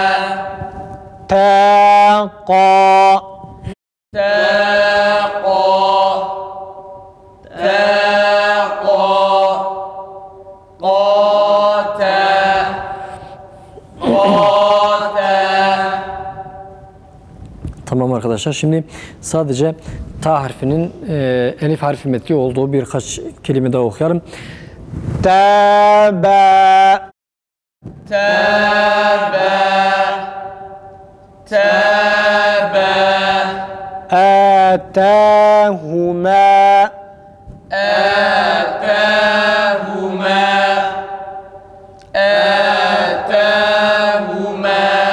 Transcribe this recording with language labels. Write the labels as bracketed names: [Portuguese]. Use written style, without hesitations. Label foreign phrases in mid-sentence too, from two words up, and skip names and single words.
[Arabic] تاقا تاقا تاقا قاتا قاتا. [Turkish] Tamam arkadaşlar. Şimdi sadece ta harfinin elif harfi metli olduğu birkaç kelime daha okuyalım. [Arabic] Taba تابا تابا atahuma آتاهما آتاهما